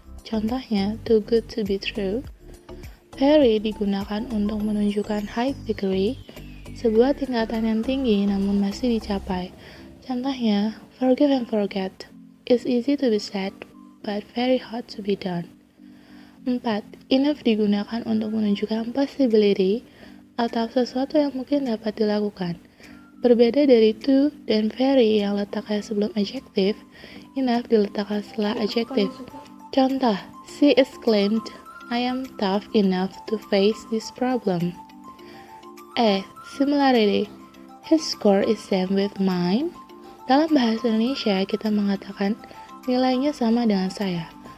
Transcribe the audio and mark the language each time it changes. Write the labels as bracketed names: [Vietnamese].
[Indonesian] Contohnya, [English] too good to be true. [Indonesian] Very digunakan untuk menunjukkan [English] high degree, [Indonesian] sebuah tingkatan yang tinggi namun masih dicapai. Contohnya, [English] forgive and forget. It's easy to be said, but very hard to be done. 4. [Indonesian] Enough digunakan untuk menunjukkan possibility atau sesuatu yang mungkin dapat dilakukan. Berbeda dari to dan very yang letaknya sebelum adjective, enough diletakkan setelah adjective. Contoh, [English] she exclaimed, I am tough enough to face this problem. Similarity. His score is same with mine. [Indonesian] Dalam bahasa Indonesia, kita mengatakan nilainya sama dengan saya.